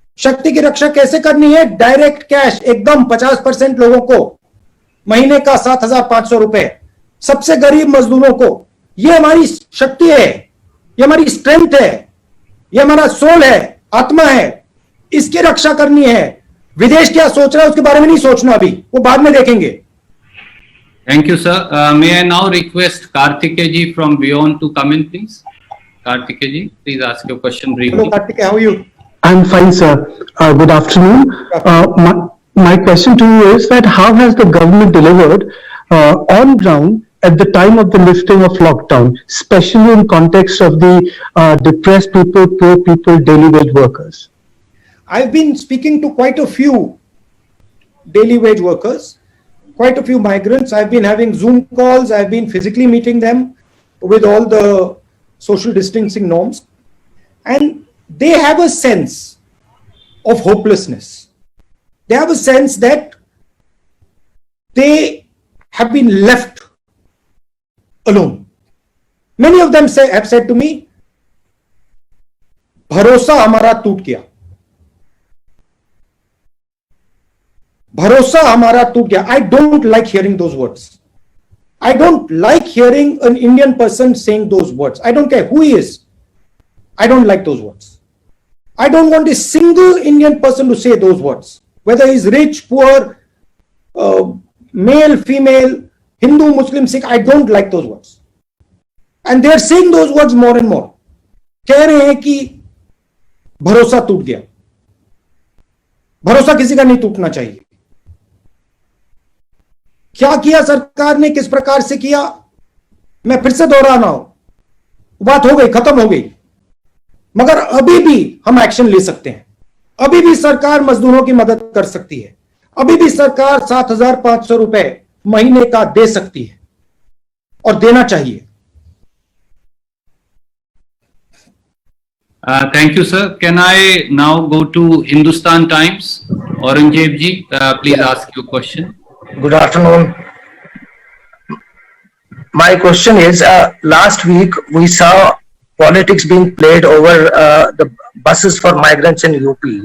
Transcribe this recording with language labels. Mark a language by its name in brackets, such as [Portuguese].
[Hindi] शक्ति की रक्षा कैसे करनी है? डायरेक्ट कैश एकदम 50% लोगों को महीने का 7,500 रुपए, सबसे गरीब मजदूरों को। यह हमारी शक्ति है, यह हमारी स्ट्रेंथ है, यह हमारा सोल है, आत्मा है। इसकी रक्षा करनी है। विदेश क्या सोच रहा है उसके बारे में नहीं सोचना, अभी वो बाद में देखेंगे। [English] Thank you, sir. May I now request Karthikeya ji from Beyond to come in, please? Karthikeya ji, please ask your question briefly. Hello, Karthikeya, how are you? I'm fine, sir. Good afternoon. My question to you is that how has the government delivered on ground at the time of the lifting of lockdown, especially in context of the depressed people, poor people, daily wage workers? I've been speaking to quite a few daily wage workers, quite a few migrants. I've been having Zoom calls. I've been physically meeting them with all the social distancing norms. And they have a sense of hopelessness. They have a sense that they have been left alone. Many of them have said to me, [Hindi] भरोसा हमारा टूट गया, भरोसा हमारा टूट गया. [English] I don't like hearing those words. I don't like hearing an Indian person saying those words. I don't care who he is. I don't like those words. I don't want a single Indian person to say those words. Whether he's rich, poor, male, female, Hindu, Muslim, Sikh, I don't like those words. And they're saying those words more and more. [Hindi] कह रहे हैं कि भरोसा टूट गया. भरोसा किसी का नहीं टूटना चाहिए. क्या किया सरकार ने, किस प्रकार से किया, मैं फिर से दोहरा रहा हूं. बात हो गई, खत्म हो गई. मगर अभी भी हम एक्शन ले सकते हैं. अभी भी सरकार मजदूरों की मदद कर सकती है. अभी भी सरकार 7,500 रुपए महीने का दे सकती है और देना चाहिए. [English] Thank you, sir. Can I now go to Hindustan Times? Aurangzeb ji, please ask your question. Good afternoon. My question is, last week we saw politics being played over the buses for migrants in UP.